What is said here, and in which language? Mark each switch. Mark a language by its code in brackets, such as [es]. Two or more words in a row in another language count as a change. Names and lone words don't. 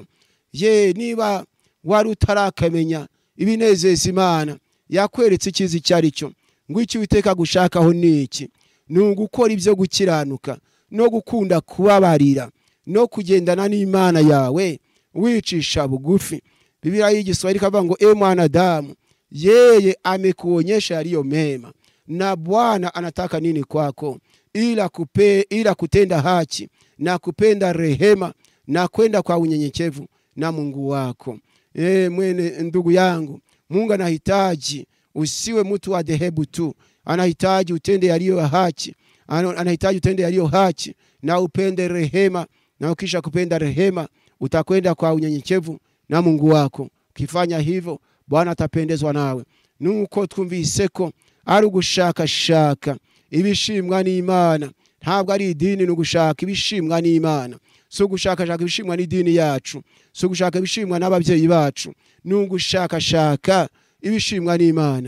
[rw] Niba wari utarakamenya ibinezeza Imana, yakweretse icyiza icyari cyo. Ngo icyo Uwiteka gushakaho niki? Nugukora ibyo gukiranuka no gukunda kubabarira no kugendana n'Imana yawe wicisha bugufi. Biblia y'Igiswahili kavuga ngo [sw] mwanadamu, yeye amekuonyesha yaliyo mema, na Bwana anataka nini kwako? Ila kutenda haki na kupenda rehema na kwenda kwa unyenyekevu na Mungu wako. Mwene ndugu yangu, Mungu anahitaji usiwe mtu wa dhehebu tu, anahitaji utende yaliyo haki, anahitaji utende yaliyo haki na upende rehema, na ukisha kupenda rehema utakwenda kwa unyenyekevu na Mungu wako. Ukifanya hivyo Bwana atapendezwa nawe. [rw] Nuko twumvise ko ari ugushakashaka ibishimwa n'Imana, ntabwo ari idini. Nugushaka ibishimwa n'Imana, so gushakashaka ibishimwa n'idini yacu, so gushaka ibishimwa n'ababyeyi bacu. Nugushakashaka ibishimwa n'Imana.